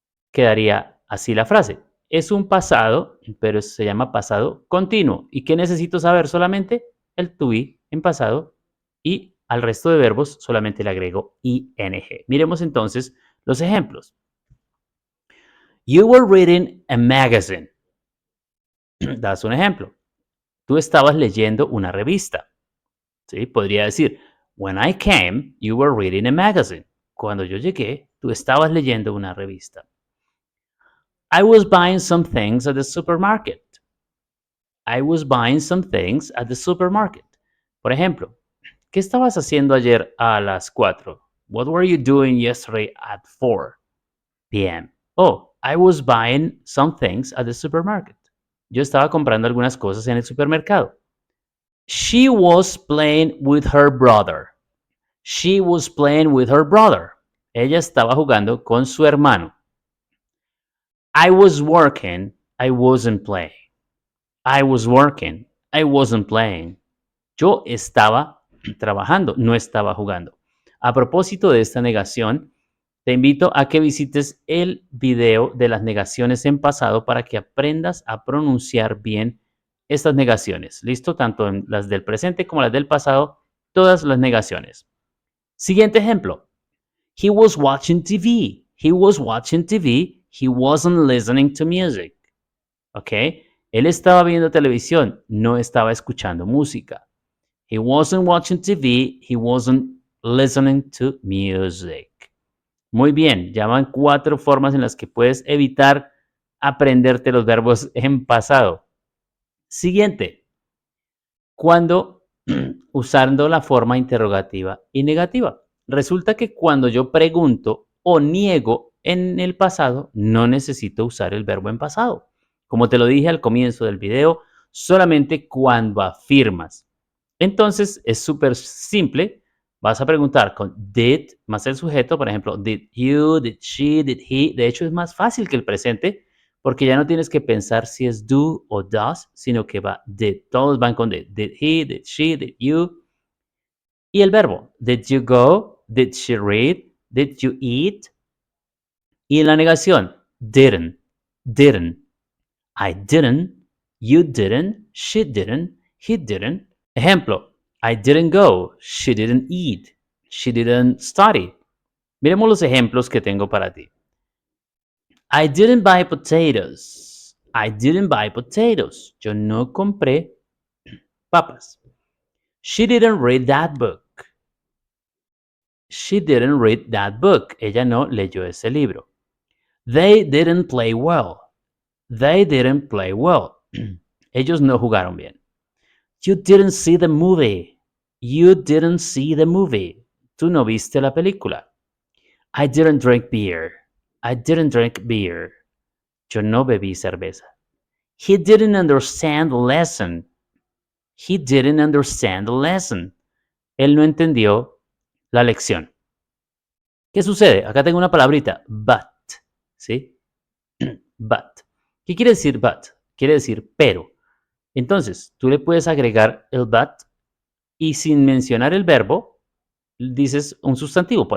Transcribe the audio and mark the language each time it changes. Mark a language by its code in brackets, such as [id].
[es] Quedaría así la frase. Es un pasado, pero se llama pasado continuo. ¿Y qué necesito saber? Solamente el to be en pasado y al resto de verbos solamente le agrego ing. Miremos entonces los ejemplos. [en] You were reading a magazine. [es] Das un ejemplo. Tú estabas leyendo una revista. ¿Sí? Podría decir, [en] When I came, you were reading a magazine. [es] Cuando yo llegué, tú estabas leyendo una revista. [en] I was buying some things at the supermarket. I was buying some things at the supermarket. [es] Por ejemplo, ¿qué estabas haciendo ayer a las 4? [en] What were you doing yesterday at 4 p.m.? Oh, I was buying some things at the supermarket. [es] Yo estaba comprando algunas cosas en el supermercado. [en] She was playing with her brother. She was playing with her brother. [es] Ella estaba jugando con su hermano. [en] I was working. I wasn't playing. I was working. I wasn't playing. [es] Yo estaba trabajando, no estaba jugando. A propósito de esta negación, te invito a que visites el video de las negaciones en pasado para que aprendas a pronunciar bien estas negaciones. ¿Listo? Tanto en las del presente como las del pasado, todas las negaciones. Siguiente ejemplo. [en] He was watching TV. He was watching TV. He wasn't listening to music. ¿Ok? [es] Él estaba viendo televisión, no estaba escuchando música. [en] He wasn't watching TV. He wasn't listening to music. [es] Muy bien, ya van 4 formas en las que puedes evitar aprenderte los verbos en pasado. Siguiente, cuando usando la forma interrogativa y negativa. Resulta que cuando yo pregunto o niego en el pasado, no necesito usar el verbo en pasado. Como te lo dije al comienzo del video, solamente cuando afirmas. Entonces es súper simple. Vas a preguntar con did más el sujeto, por ejemplo, [en] did you, did she, did he. [es] De hecho, es más fácil que el presente porque ya no tienes que pensar si es do o does, sino que va did. Todos van con [en] did. Did he, did she, did you. [es] Y el verbo, [en] did you go, did she read, did you eat. [es] Y la negación, [en] didn't, didn't. I didn't, you didn't, she didn't, he didn't. Ejemplo, I didn't go, she didn't eat, she didn't study. [es] Miremos los ejemplos que tengo para ti. [en] I didn't buy potatoes. I didn't buy potatoes. [es] Yo no compré papas. [en] She didn't read that book. She didn't read that book. [es] Ella no leyó ese libro. [en] They didn't play well. They didn't play well. [es] Ellos no jugaron bien. [en] You didn't see the movie. You didn't see the movie. [es] Tú no viste la película. [en] I didn't drink beer. I didn't drink beer. [es] Yo no bebí cerveza. [en] He didn't understand the lesson. He didn't understand the lesson. [es] Él no entendió la lección. ¿Qué sucede? Acá tengo una palabrita, but. ¿Sí? But. ¿Qué quiere decir but? Quiere decir pero. Entonces, tú le puedes agregar el but y sin mencionar el verbo, dices un sustantivo.